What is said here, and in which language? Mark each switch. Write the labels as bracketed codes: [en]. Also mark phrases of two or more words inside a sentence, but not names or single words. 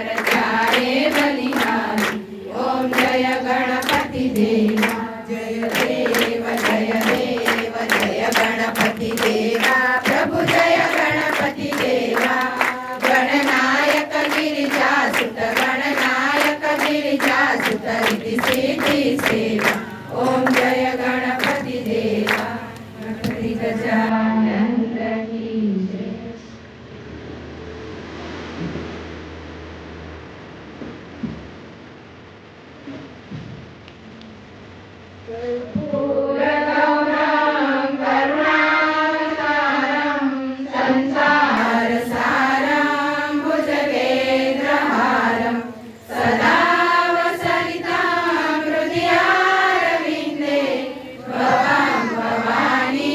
[hi] जाए बलिहारी ओम जय गणपति देवा जय देव जय देव जय गणपति देवा प्रभु जय गणपति देवा गणनायक गिरिजा सुत गणनायक गिरिजा सुत रिद्धि सिद्धि सेवा ओम जय गणपति देवा गणपति गजानन की [sa] पूर्णगौरं करुणासारं संसारसारं भुजगेन्द्रहारं सदा वसरितां हृदयारविन्दे भवां भवानी